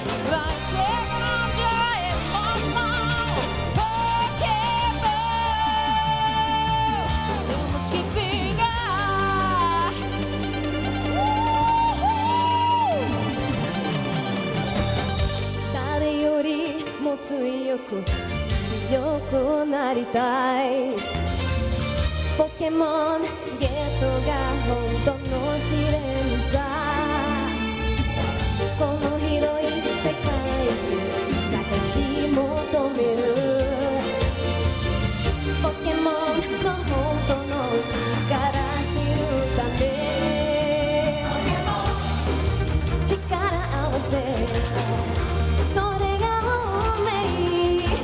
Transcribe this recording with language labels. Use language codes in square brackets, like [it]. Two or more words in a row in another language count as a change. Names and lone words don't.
[pt] Vai ser grande a emoção. Pokémon, temos que pegar. [ja] 誰よりも強くなりたい。ポケモンゲットが本当の試練さ。この広い世界中探し求めるポケモンの本当の力知るため力合わせそれが運命。